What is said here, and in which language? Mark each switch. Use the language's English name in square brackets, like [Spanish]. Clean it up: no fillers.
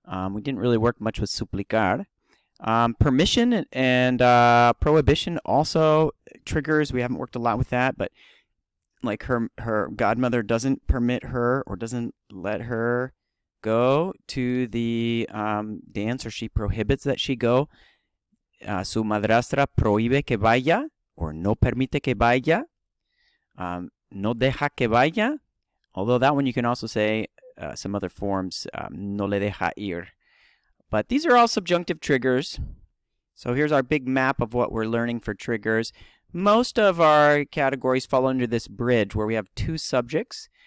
[English] We didn't really work much with suplicar. Permission and prohibition also triggers. We haven't worked a lot with that, but like her godmother doesn't permit her or doesn't let her go to the dance, or she prohibits that she go. [Spanish] Su madrastra prohíbe que vaya, or no permite que vaya. No deja que vaya. [English] Although that one you can also say some other forms, [Spanish] no le deja ir. [English] But these are all subjunctive triggers. So here's our big map of what we're learning for triggers. Most of our categories fall under this bridge where we have two subjects.